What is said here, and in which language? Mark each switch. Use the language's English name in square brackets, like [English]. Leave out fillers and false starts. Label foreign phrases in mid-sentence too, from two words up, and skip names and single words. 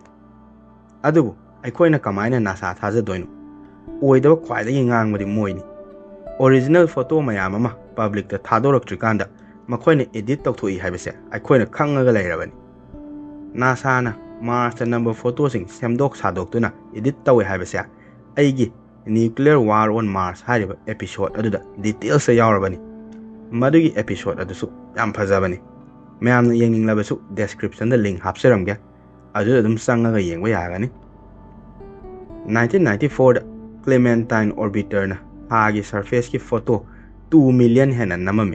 [Manipuri] Adubu aikoina kamaina NASA thajadoinu oidaba khwaidagi ngangbadi moini [English] original photo [Manipuri] mayam ama public ta thadoraktrikanda makhoina edit tawthoi haibase aikoina khangaga leirabani. NASA na Mars number photo sing semdok sadoktuna edit tawe haibase aigi nuclear war on Mars hariba episode aduda details sa yaurabani. Madugi episode adusu yam phajabani. Mayamna yenginglabsu description da link hapsaramge adu adum sangaga yengba yagani. 1994 da Clementine orbiter na hagi surface ki photo 2 million hena namami.